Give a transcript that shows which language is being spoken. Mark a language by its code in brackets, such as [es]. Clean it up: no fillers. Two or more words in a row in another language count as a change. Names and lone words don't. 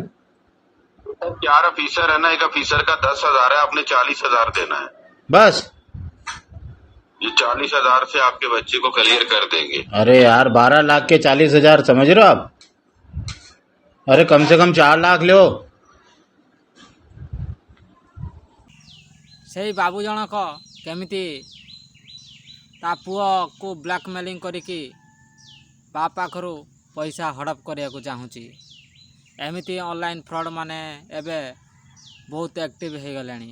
[hi] 4 ऑफिसर है ना, एक ऑफिसर का 10,000 है, आपने 40,000 देना है। बस। ये 40,000 से आपके बच्चे को क्लियर कर देंगे। अरे यार, 12 लाख के 40,000 समझ रहे हो आप? अरे कम से कम 4 लाख लो। [or] ସେଇ ବାବୁ ଜଣକ କେମିତି ତା ପୁଅକୁ ବ୍ଲାକମେଲିଂ କରିକି ବାପା ପାଖରୁ ପଇସା ହଡ଼ପ କରିବାକୁ ଚାହୁଁଛି। ଏମିତି [en] online fraud [or] ମାନେ ଏବେ ବହୁତ ଆକ୍ଟିଭ୍ ହୋଇଗଲେଣି।